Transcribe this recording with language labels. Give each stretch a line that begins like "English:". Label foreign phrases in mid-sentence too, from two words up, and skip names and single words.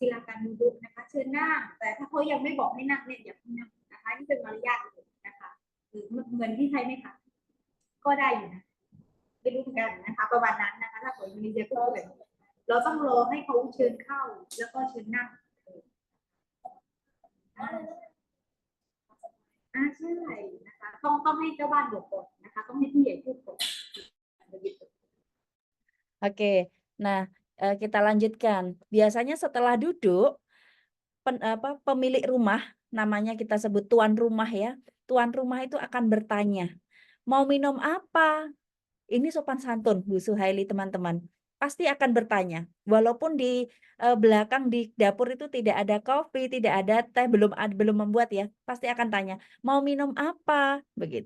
Thai: ละกันดูนะคะเชิญนั่งแต่ถ้าเขายังไม่บอกให้นั่งเนี่ยอย่าเพิ่งนั่งนะคะนี่เป็นมารยาทนะคะเหมือนที่ไทยไหมคะก็ได้อยู่นะไม่รู้เหมือนกันนะคะประมาณนั้นนะคะถ้าคนอินโดนีเซียก็แบบเราต้องรอให้เขาเชิญเข้าแล้วก็เชิญนั่งใช่นะคะต้องให้เจ้าบ้านบอกก่อนนะคะต้องให้ผู้ใหญ่พูดก่อน
Indonesian: Oke, nah kita lanjutkan. Biasanya setelah duduk, pemilik rumah, namanya kita sebut tuan rumah ya, tuan rumah itu akan bertanya, mau minum apa? Ini sopan santun Bu Suhaili teman-teman. Pasti akan bertanya, walaupun di belakang di dapur itu tidak ada kopi, tidak ada teh, belum membuat ya, pasti akan tanya, mau minum apa?